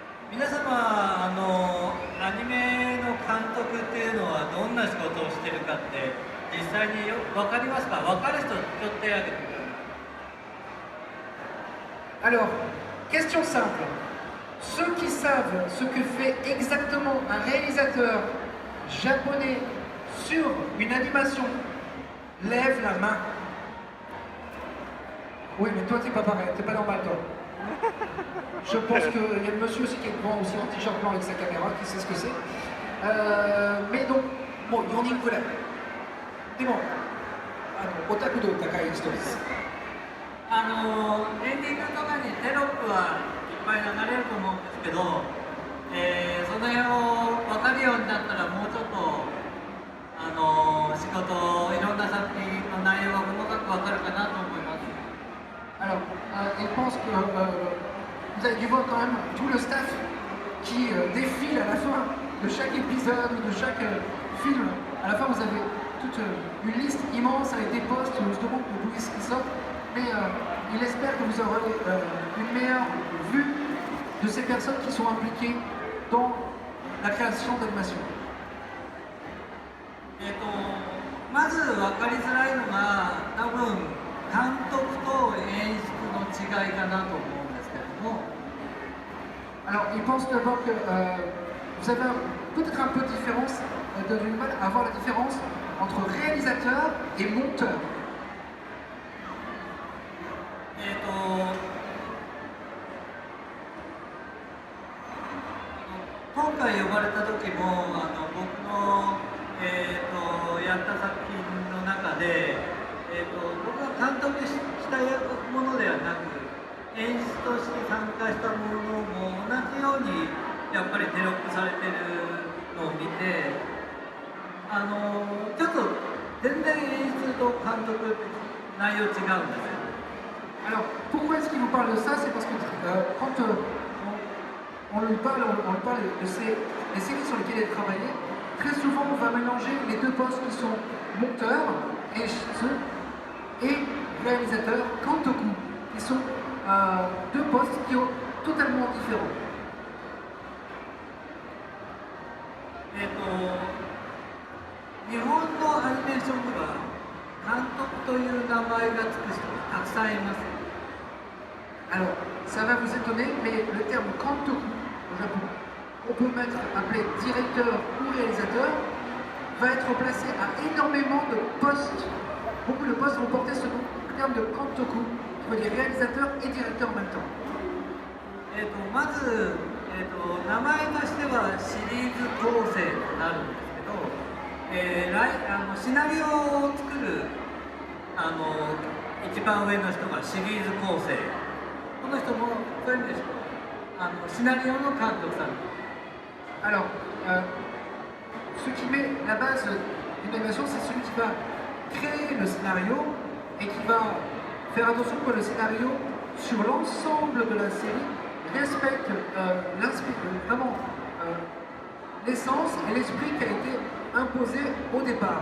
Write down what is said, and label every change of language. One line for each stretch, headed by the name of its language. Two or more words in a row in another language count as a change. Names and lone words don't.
Japanese: 皆様、アニメの監督っていうのはどんな仕事をしてるかって実際に分かりますか？分かる人ちょっと手挙げてください。
French: Alors, question simple. Ceux qui savent ce que fait exactement un réalisateur japonais sur une animation, lève la main. Oui, mais toi, t'es pas pareil, t'es pas normal, toi. Je pense qu'il y a le monsieur aussi qui est devant, aussi en t-shirt blanc avec sa caméra, qui sait ce que c'est. Mais donc,
Japanese: bon,4人くらい。でも、オタク度高い人です。エンディングとかにテロップはいっぱい流れると思うんですけど、その辺を分かるようになったらもうちょっと仕事、いろんな作品の内容が細かく分かるかなと思います。
French: Alors, je pense que vous avez dû voir quand même tout le staff qui défile à la fin de chaque épisode ou de chaque film. À la fin, vous avez toute une liste immense avec des postes justement pour vous qui sortent. Mais il espère que vous aurez une meilleure vue de ces personnes qui sont impliquées dans la création d'animation.
Japanese: まず分かりづらいのが多分監督と演出の違いかなと思うんですけども。
French: Alors, il pense d'abord que vous avez peut-être un peu de différence, du mal à voir la différence entre réalisateur et monteur.
Japanese: 今回呼ばれた時も僕の、やった作品の中で、僕が監督したものではなく演出として参加したものも同じようにやっぱりテロップされてるのを見てちょっと全然演出と監督って内容違うんですよ。
French: Alors, pourquoi est-ce qu'il vous parle de ça? C'est parce que quand on lui parle de les séries sur lesquelles il a travaillé, très souvent on va mélanger les deux postes qui sont monteur et réalisateur, kantoku, qui sont deux postes qui sont totalement différents.
Japanese: 日本のアニメーションでは監督という名前がつく人がたくさんいます。
French: Alors, ça va vous étonner, mais le terme kantoku au Japon, on peut appeler directeur ou réalisateur, va être placé à énormément de postes. Beaucoup de postes vont porter ce terme de kantoku, qui veut dire réalisateur et directeur en même temps.
Japanese: まず、名前としてはシリーズ構成となるんですけど、シナリオを作る一番上の人がシリーズ構成、この人もそういう意味でシナリオの監督さん。
French: Alors, ce qui met la base d'une animation, c'est celui qui va créer le scénario et qui va faire attention que le scénario, sur l'ensemble de la série, respecte vraiment l'essence et l'esprit qui a été imposé au départ.